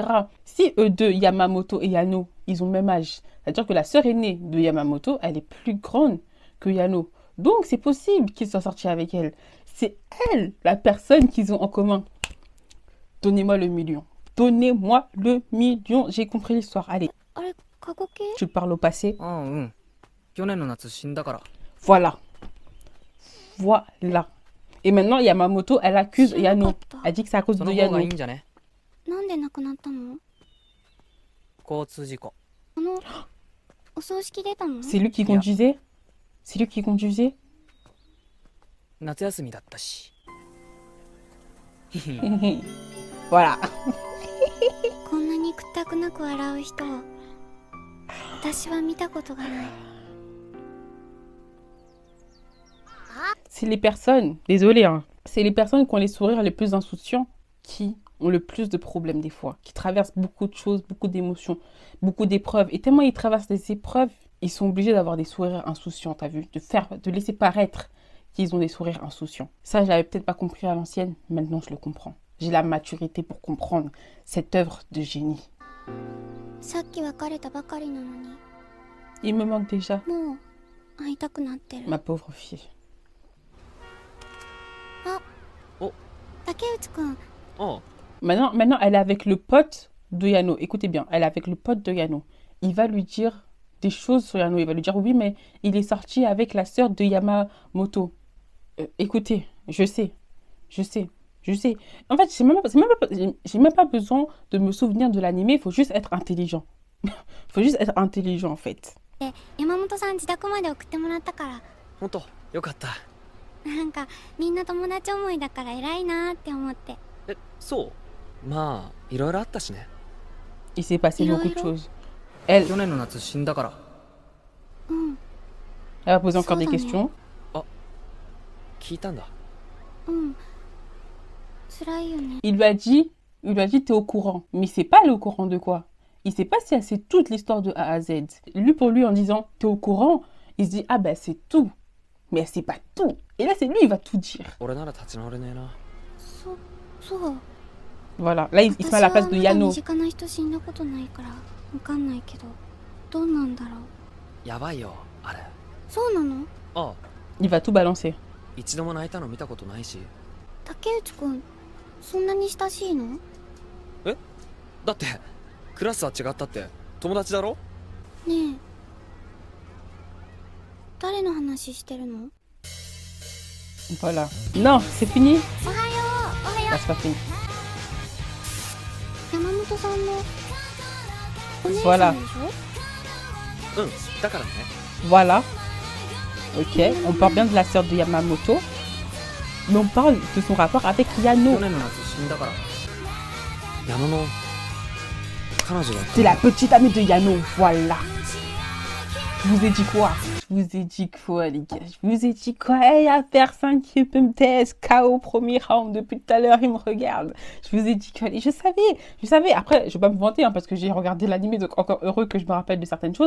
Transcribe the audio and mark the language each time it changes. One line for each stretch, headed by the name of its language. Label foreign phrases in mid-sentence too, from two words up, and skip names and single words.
French: Si eux deux, Yamamoto et Yano, ils ont le même âge, c'est-à-dire que la sœur aînée de Yamamoto, elle est plus grande que Yano. Donc, c'est possible qu'ils soient sortis avec elle. C'est elle, la personne qu'ils ont en commun. Donnez-moi le million. Donnez-moi le million. J'ai compris l'histoire. Allez,
Japanese: あれ過去形
French: tu parles au passé.
Japanese: ああ、うん。去年の夏死んだから。
French: Voilà. Voilà. Et maintenant, Yamamoto, elle accuse
Japanese: 知らなか
French: Yano.
Japanese: った
French: Elle dit que c'est à cause
Japanese: そ
French: de
Japanese: の方がいい
French: Yano.
Japanese: んじゃね？なんで亡くなったの？交通事故。お葬式出たの？
French: C'est lui qui conduisait? C'est lui qui conduisait?
Japanese: 夏休みだったし。
French: Voilà.
Japanese: こんなにくったくなく笑う人を私は見たことがない。
French: C'est les personnes, désolé, hein, c'est les personnes qui ont les sourires les plus insouciants qui ont le plus de problèmes des fois, qui traversent beaucoup de choses, beaucoup d'émotions, beaucoup d'épreuves. Et tellement ils traversent des épreuves, ils sont obligés d'avoir des sourires insouciants, t'as vu, de laisser paraître qu'ils ont des sourires insouciants. Ça, j'avais peut-être pas compris à l'ancienne, maintenant je le comprends. J'ai la maturité pour comprendre cette œuvre de génie.
Japanese: さっき別れたばかりなのに
French: Il me manque déjà,
Japanese: もう会いたくなってる。
French: ma pauvre fille.
Japanese: 竹内くん、ああ、
French: Maintenant, elle est avec le pote de Yano. Écoutez bien, elle est avec le pote de Yano. Il va lui dire des choses sur Yano. Il va lui dire, oui, mais il est sorti avec la sœur de Yamamoto. Écoutez, je sais. En fait, j'ai même pas besoin de me souvenir de l'anime. Il faut juste être intelligent. Il faut juste être intelligent, en fait.
Japanese: で山本さん自宅まで送ってもらったから、ほんとよかった。なんかみんな友達思いだから偉いなーって思って。え、そう？まあいろいろあったしね。
French: Il s'est passé
Japanese: Iro,
French: beaucoup de
Japanese: Iro.
French: choses. Elle
Japanese: 去年の夏死んだから。うん
French: va poser encore des
Japanese: Saudane.
French: questions.
Japanese: 聞いたんだ。うん。辛いよね。
French: Il lui a dit, t'es au courant. Mais c'est pas le au courant de quoi. Il sait pas si elle sait toute l'histoire de A à Z. Lui, pour lui, en disant, t'es au courant, il se dit, ah ben c'est tout. Mais c'est pas tout. Et là, c'est lui, il va tout dire.
Japanese: 俺なら立ち直れねえな。そう。
French: Voilà. Là, il se met à la place de
Japanese: 私はまだ
French: Yano.
Japanese: 身近な人死んだことないからわかんないけど、どうなんだろう。やばいよあれ。そうなの？ああ、
French: Il va tout balancer.
Japanese: 一度も泣いたの見たことないし。竹内くん、そんなに親しいの？だってクラスは違ったって友達だろ。ねえ。誰の話してるの？
French: Voilà. Non, c'est fini.
Japanese: おはよう。おはよ
French: Là, c'est pas fini.
Japanese: う。山本さんのお姉
French: Voilà.
Japanese: さんでしょ？うん、だからね。
French: Voilà. Ok. On parle bien de la sœur de Yamamoto. Mais on parle de son rapport avec
Japanese: 去
French: Yano.
Japanese: 年の夏死んだから。矢野の彼女だっ
French: C'est la petite amie de Yano. Voilà. Je vous ai dit quoi? Je vous ai dit quoi, les gars? Je vous ai dit quoi? Il y a personne qui peut me tester. KO au premier round. Depuis tout à l'heure, il me regarde. Je vous ai dit quoi? Et je savais. Après, je vais pas me vanter, hein, parce que j'ai regardé l'anime, donc encore heureux que je me rappelle de certaines choses.